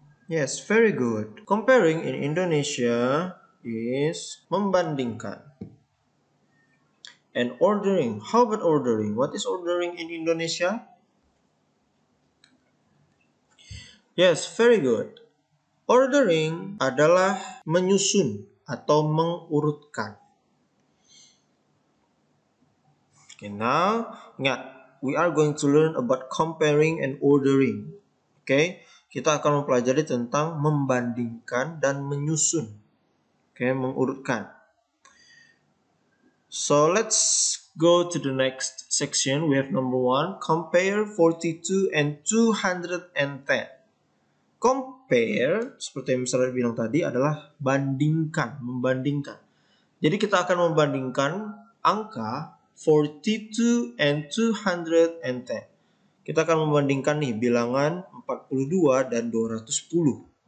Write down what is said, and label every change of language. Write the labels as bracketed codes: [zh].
[en] Yes, very good. Comparing in Indonesia is membandingkan. And ordering, how about ordering? What is ordering in Indonesia? Yes, very good. [id] Ordering adalah menyusun atau mengurutkan. [en] Okay, now, ingat, we are going to learn about comparing and ordering. [id] Okay, kita akan mempelajari tentang membandingkan dan menyusun. Okay, mengurutkan. [en] So let's go to the next section. We have number 1, compare 42 and 210. [id] Compare, seperti yang misalnya bilang tadi, adalah bandingkan, membandingkan. Jadi kita akan membandingkan angka 42 and 210. Kita akan membandingkan nih bilangan 42 dan 210.